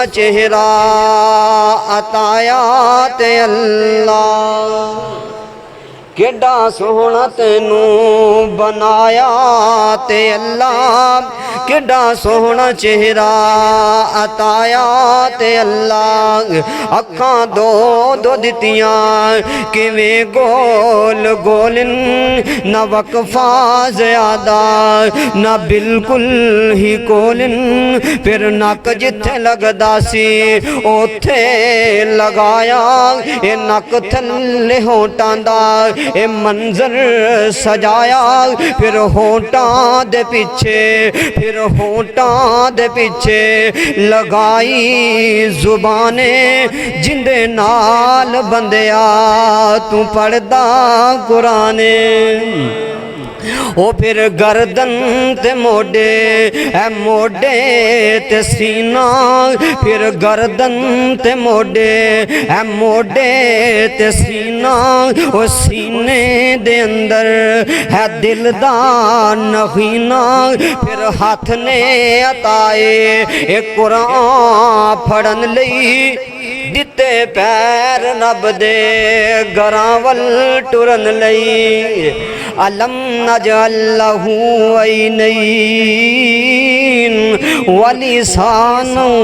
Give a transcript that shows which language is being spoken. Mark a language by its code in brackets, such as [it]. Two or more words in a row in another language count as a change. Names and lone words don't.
[pa] چہرہ عطایا تے اللہ کیڈا سونا تینوں بنایا تے اللہ کیڈا سونا چہرہ عطایا تے اللہ اکھاں دو دو دتیاں کیویں گول گولن نہ وقفہ زیادہ نہ بالکل ہی کولن پھر نک جتھے لگدا سی اوتھے لگایا اے نک تھلے ہونٹاں دا اے منظر سجایا پھر ہونٹاں دے پیچھے لگائی زبانیں جندے نال بندیا تو پڑھدا قرآن او پھر گردن تے موڈے اے موڈے تے سینہ پھر گردن تے موڈے اے موڈے تے سینہ او سینے دے اندر ہے دل دا نغینہ پھر ہاتھ نے عطائے اے قرآن پھڑن لئی دتے پیر رب دے گراول ٹرن لئی [ar] علم نجعل لہ عینین ولسانا